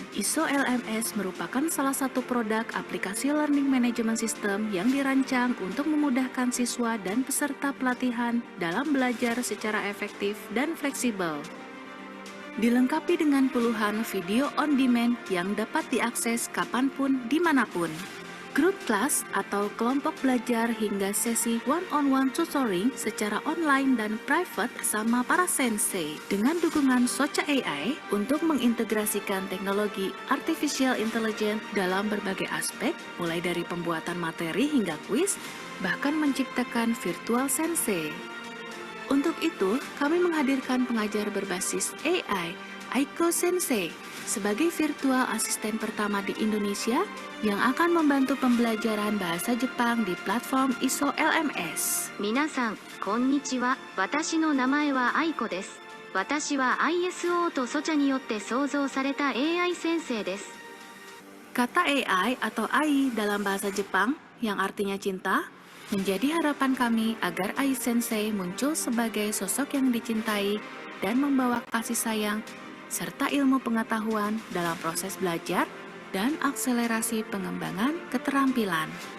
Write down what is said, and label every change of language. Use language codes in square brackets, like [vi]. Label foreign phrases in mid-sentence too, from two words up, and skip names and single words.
[id] ISO LMS merupakan salah satu produk aplikasi [en] Learning Management System [id] yang dirancang untuk memudahkan siswa dan peserta pelatihan dalam belajar secara efektif dan fleksibel. Dilengkapi dengan puluhan [en] video on demand [id] yang dapat diakses kapanpun, dimanapun. Grup kelas atau kelompok belajar hingga sesi [en] one-on-one tutoring [id] secara online dan private bersama para sensei. Dengan dukungan Socha AI untuk mengintegrasikan teknologi [en] artificial intelligence [id] dalam berbagai aspek, mulai dari pembuatan materi hingga kuis, bahkan menciptakan virtual sensei. Untuk itu, kami menghadirkan pengajar berbasis AI, Aiko Sensei, sebagai virtual asisten pertama di Indonesia yang akan membantu pembelajaran bahasa Jepang di platform ISO LMS. [ja] 皆さん、こんにちは。私の名前はアイコです。私は ISO とソチャによって創造された AI 先生です。 [id] Kata AI atau AI dalam bahasa Jepang yang artinya cinta, menjadi harapan kami agar AI Sensei muncul sebagai sosok yang dicintai dan membawa kasih sayang serta ilmu pengetahuan dalam proses belajar dan akselerasi pengembangan keterampilan.